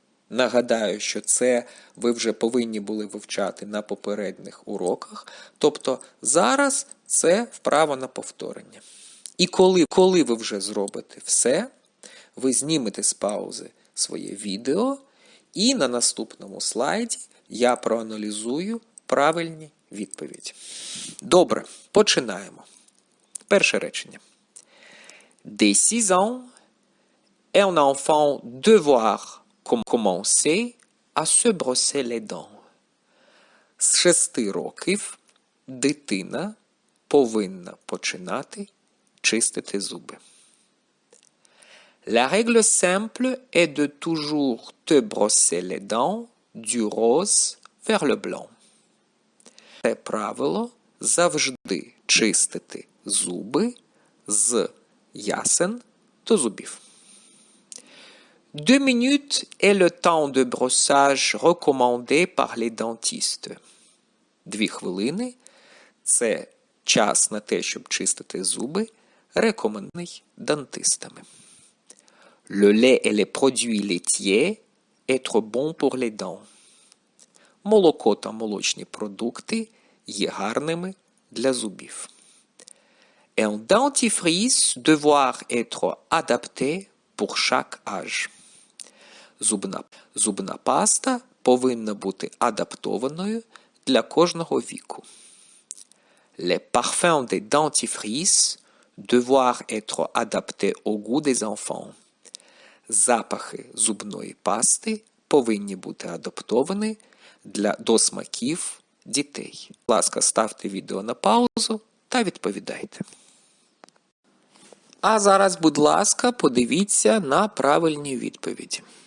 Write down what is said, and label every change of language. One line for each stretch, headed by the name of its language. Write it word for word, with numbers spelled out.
Ukrainian: Нагадаю, що це ви вже повинні були вивчати на попередніх уроках, тобто зараз це вправа на повторення. І коли, коли ви вже зробите все, ви знімете з паузи своє відео і на наступному слайді я проаналізую правильні відповідь. Добре, починаємо. Перше речення.
French: Dès six ans, un enfant devoir commencer à se brosser les dents.
Ukrainian: З шести років дитина повинна починати чистити зуби.
French: La règle simple est de toujours te brosser les dents du rose vers le blanc.
Ukrainian: Це правило завжди чистити зуби з ясен до зубів.
French: Deux minutes est le temps de brossage recommandé par les dentistes.
Ukrainian: Дві хвилини – це час на те, щоб чистити зуби, рекомендований дантистами.
French: Le lait et les produits laitiers être bon pour les dents.
Ukrainian: Молоко та молочні продукти є гарними для зубів.
French: Un dentifrice devoir être adapté pour chaque âge.
Ukrainian: Зубна, зубна паста повинна бути адаптованою для кожного віку.
French: Les parfums des dentifrices devoir être adaptés au goût des enfants.
Ukrainian: Запахи зубної пасти повинні бути адаптовані Для до смаків дітей. Будь ласка, ставте відео на паузу та відповідайте. А зараз, будь ласка, подивіться на правильні відповіді.